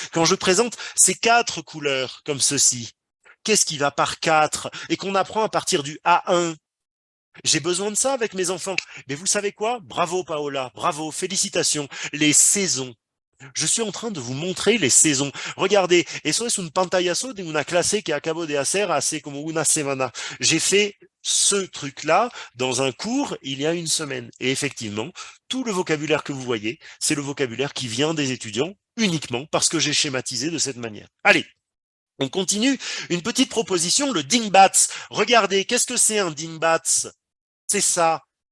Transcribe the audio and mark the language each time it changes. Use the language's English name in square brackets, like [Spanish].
[French] Quand je présente ces 4 couleurs comme ceci, qu'est-ce qui va par 4 et qu'on apprend à partir du A1? J'ai besoin de ça avec mes enfants. Mais vous savez quoi? Bravo Paola, bravo, félicitations. Les saisons. Je suis en train de vous montrer les saisons. Regardez, [Spanish] eso es un pantallazo de una clase que acabo de hacer hace como una semana. [French] J'ai fait ce truc-là dans un cours il y a une semaine. Et effectivement, tout le vocabulaire que vous voyez, c'est le vocabulaire qui vient des étudiants uniquement parce que j'ai schématisé de cette manière. Allez, on continue. Une petite proposition, le dingbats. Regardez, qu'est-ce que c'est un dingbats? C'est ça.